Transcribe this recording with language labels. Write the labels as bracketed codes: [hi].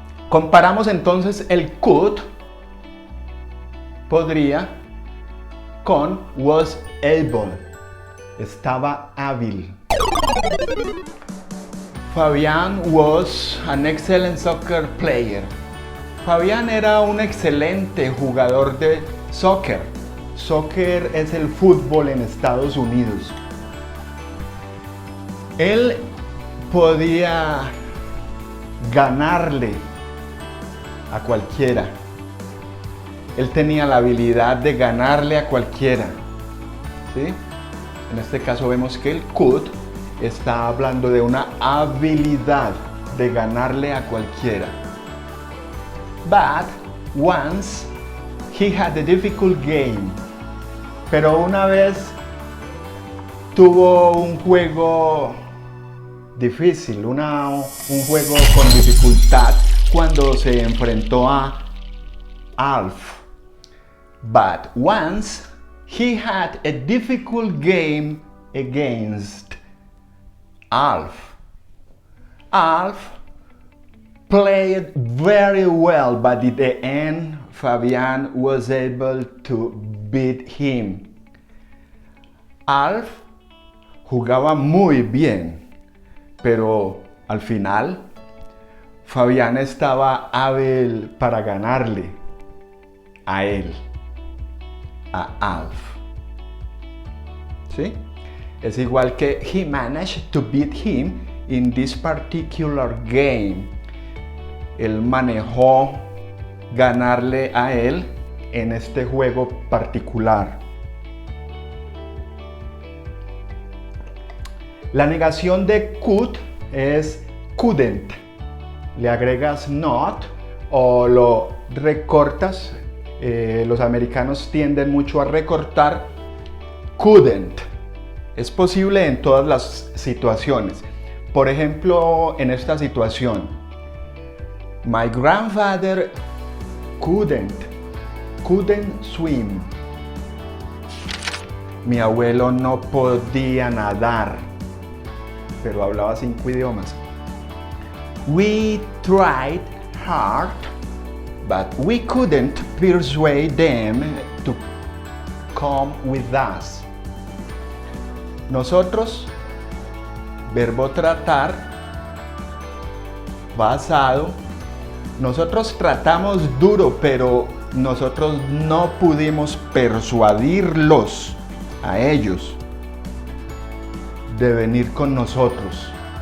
[es] Comparamos entonces el could, podría, con was able, estaba hábil. [en] Fabián was an excellent soccer player. [es] Fabián era un excelente jugador de soccer. Soccer es el fútbol en Estados Unidos. Él podía ganarle a cualquiera. Él tenía la habilidad de ganarle a cualquiera. ¿Sí? En este caso vemos que el could está hablando de una habilidad de ganarle a cualquiera. [en] But once he had a difficult game. [es] Pero una vez tuvo un juego difícil, un juego con dificultad cuando se enfrentó a Alf. [en] But once he had a difficult game against Alf. Alf played very well, but in the end, Fabian was able to beat him. [es] Alf jugaba muy bien, pero al final, Fabián estaba hábil para ganarle a él, a Alf. ¿Sí? Es igual que [en] he managed to beat him in this particular game. [es] Él manejó ganarle a él en este juego particular. La negación de could es couldn't. Le agregas not o lo recortas. Los americanos tienden mucho a recortar couldn't. Es posible en todas las situaciones. Por ejemplo, en esta situación, [en] my grandfather couldn't swim. [es] Mi abuelo no podía nadar, pero hablaba 5 idiomas. [en] We tried hard, but we couldn't persuade them to come with us. [es] Nosotros, verbo tratar, basado, nosotros tratamos duro, pero nosotros no pudimos persuadirlos a ellos de venir con nosotros.